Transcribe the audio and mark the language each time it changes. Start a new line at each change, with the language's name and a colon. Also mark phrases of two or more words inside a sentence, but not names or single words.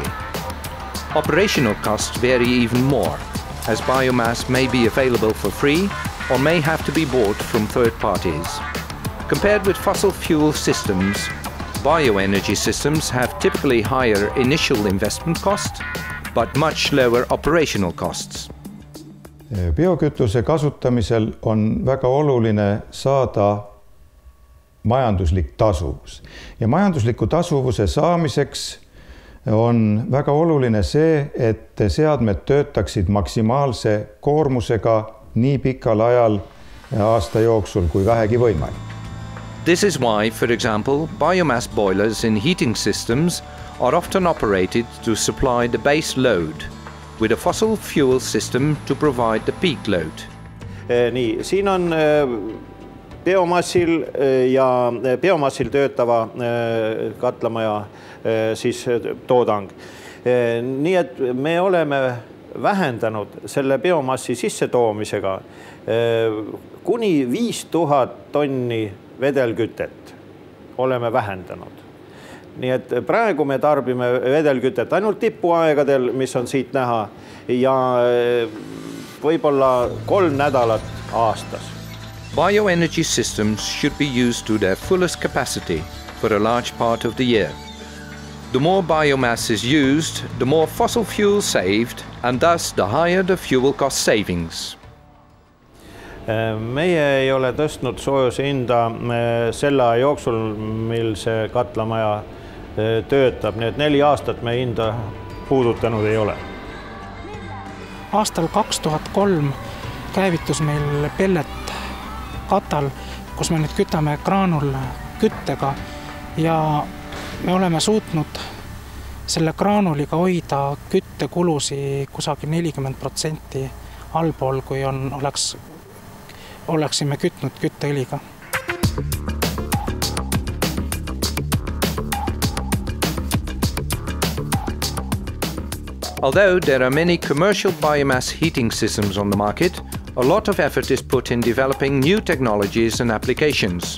English: Operational costs vary even more, as biomass may be available for free or may have to be bought from third parties. Compared with fossil fuel systems, bioenergy systems have typically higher initial investment costs, but much lower operational costs.
Estonian: Biokütuse kasutamisel on väga oluline saada majanduslik tasuvus. Ja majandusliku tasuvuse saamiseks on väga oluline see, et seadmed töötaksid maksimaalse koormusega nii pikal ajal aasta jooksul kui vähegi võimalik.
English: This is why, for example, biomass boilers in heating systems are often operated to supply the base load, with a fossil fuel system to provide the peak load.
Estonian: Nii, siin on biomassil töötava katlamaja siis toodang. Nii et me oleme vähendanud selle biomassi sissetoomisega kuni 5000 tonni vedelkütet oleme vähendanud. Nii et praegu me tarbime vedelkütet ainult tipuaegadel, mis on siit näha, ja võib-olla 3 nädalat aastas.
English: Bioenergy systems should be used to their fullest capacity for a large part of the year. The more biomass is used, the more fossil fuel saved, and thus the higher the fuel cost savings.
Estonian: Meie ei ole tõstnud soojuse hinda selle aja jooksul, mil see katlamaja töötab, nii et 4 aastat me hinda puudutanud ei ole. Aastal 2003 käivitus meil pelletkatal, kus me nüüd kütame graanulküttega, ja me oleme suutnud selle graanuliga hoida küttekulusi kusagil 40% allpool, kui oleksime kütnud kütteõliga.
English: Although there are many commercial biomass heating systems on the market, a lot of effort is put in developing new technologies and applications.